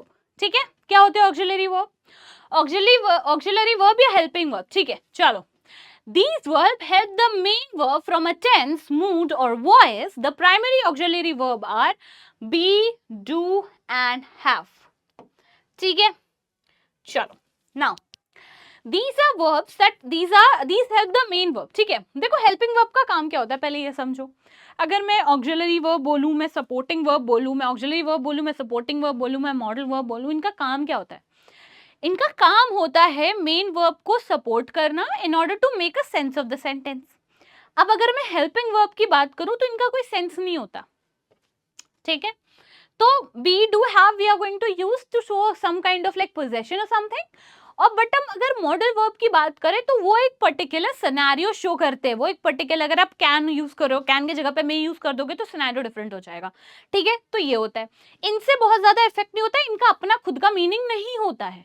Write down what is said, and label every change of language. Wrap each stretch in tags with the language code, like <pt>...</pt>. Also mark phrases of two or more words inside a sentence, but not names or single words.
<hi>ठीक है, क्या होते हैं</hi> <en>auxiliary verb? auxiliary verb या helping verb.</en> <hi>ठीक है, चलो,</hi> <en>these verb help the main verb from a tense, mood or voice. The primary auxiliary verb are be, do and have.</en> <hi>ठीक है, चलो,</hi> <en>now these are verbs that these help the main verb.</en> <hi>ठीक है, देखो</hi> <en>helping verb</en> <hi>का काम क्या होता है पहले ये समझो. अगर मैं</hi> <en>auxiliary verb</en> <hi>बोलूँ, मैं</hi> <en>supporting verb</en> <hi>बोलूँ, मैं</hi> <en>auxiliary verb</en> <hi>बोलूँ, मैं</hi> <en>supporting verb</en> <hi>बोलूँ, मैं</hi> <en>modal verb</en> <hi>बोलूँ, इनका काम क्या होता है? इनका काम होता है</hi> <en>main verb</en> <hi>को सपोर्ट करना</hi> <en>in order to make a sense of the sentence.</en> <hi>अब अगर मैं</hi> <en>helping verb</en> <hi>की बात करूं तो इनका कोई सेंस नहीं होता. ठीक है, तो</hi> <en>we are going to use to show some kind of like possession और something.</en> <hi>और बट हम अगर</hi> <en>modal verb</en> <hi>की बात करें तो वो एक</hi> <en>particular scenario</en> <hi>शो करते हैं. वो एक पर्टिकुलर, अगर आप कैन यूज करो, कैन की जगह पे मैं यूज कर दोगे तो</hi> <en>scenario different</en> <hi>हो जाएगा. ठीक है, तो ये होता है. इनसे बहुत ज्यादा इफेक्ट नहीं होता है, इनका अपना खुद का मीनिंग नहीं होता है.</hi>